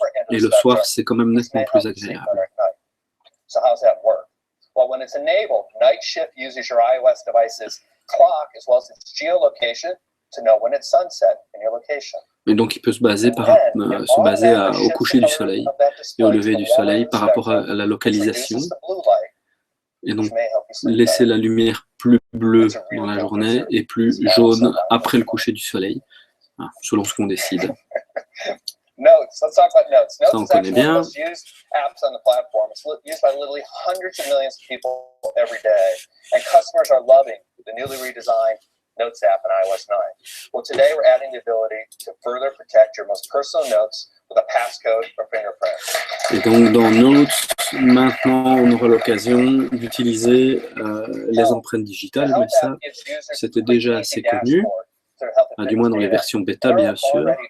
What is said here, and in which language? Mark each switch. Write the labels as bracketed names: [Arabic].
[French] Et le soir, c'est quand même nettement plus agréable. [English] So how's that work? Well, when it's enabled, Night Shift uses your iOS device's clock as well as its geolocation to know when it's sunset in your location. [French] Et donc, il peut se baser, au coucher du soleil et au lever du soleil par rapport à la localisation. Et donc, laisser la lumière plus bleue dans la journée et plus jaune après le coucher du soleil, selon ce qu'on décide. [English] Notes. Let's talk about Notes. [French] Ça, on [English] Notes is [French] connaît [English] actually one [French] bien. [English] of the most used apps on the platform. It's used by literally hundreds of millions of people every day. And customers are loving the newly redesigned Notes app in iOS 9. Well, today we're adding the ability to further protect your most personal notes with a passcode or fingerprint. [French] Et donc, dans Notes, maintenant, on aura l'occasion d'utiliser les empreintes digitales, mais ça, c'était déjà assez connu. Du moins dans les versions bêta, bien sûr.